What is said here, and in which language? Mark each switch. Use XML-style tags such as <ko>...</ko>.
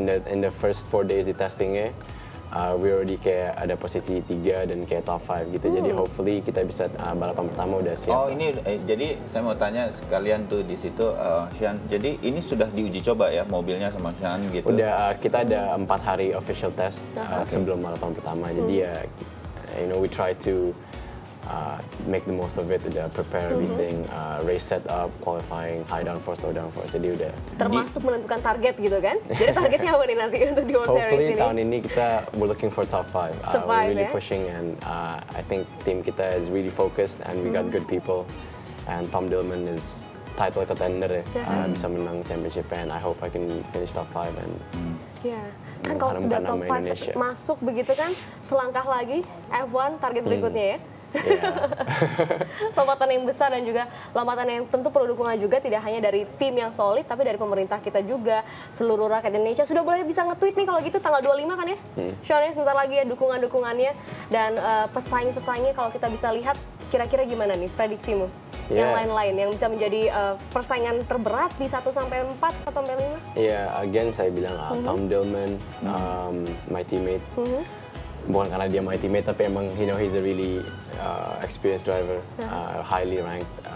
<en>In the first 4 days</en> <id>di testingnya,</id> <en>we already</en> <id>kayak ada posisi 3 dan kayak</id> <en>top 5</en> <id>gitu. Jadi hopefully kita bisa balapan pertama udah siap. Oh ini jadi saya mau tanya sekalian tuh di situ, Sean. Jadi ini sudah diuji coba ya mobilnya sama Sean gitu? Udah, kita ada 4 hari official test sebelum balapan pertama. Jadi ya,</id> <en>we try to make the most of it,</en> <id>udah</id> <en>prepare everything, race setup, qualifying, high downforce, low downforce,</en> <id>jadi udah. Termasuk menentukan target gitu kan? Jadi targetnya apa nih nanti untuk di World Series ini?</id> <en>Hopefully</en> <id>tahun ini</id> <en>we're looking for top 5. We're really pushing and I think</en> <id>tim kita</id> <en>is really focused and we got good people. And Tom Dillman is title contender ya,</en> <id>bisa menang championship</id> <en>and I hope I can finish top 5 and</en> <id>kan kalau sudah top 5 masuk begitu kan, selangkah lagi F1 target berikutnya ya. Lompatan yang besar dan juga lompatan yang tentu perlu dukungan juga, tidak hanya dari tim yang solid tapi dari pemerintah kita juga, seluruh rakyat Indonesia. Sudah boleh bisa nge-tweet nih kalau gitu tanggal 25 kan ya? Sean, sebentar lagi ya dukungan-dukungannya dan pesaing-pesaingnya kalau kita bisa lihat kira-kira gimana nih prediksimu? Yang lain-lain yang bisa menjadi persaingan terberat di 1 sampai 4 atau sampai 5? Iya,</id> <en>again</en> <id>saya bilang Tom Dillman,</id> <en>my teammate.</en> <id>Bukan karena dia</id> <en>my teammate,</en> <id>tapi emang</id> <en>he's a really experienced driver, highly ranked.</en>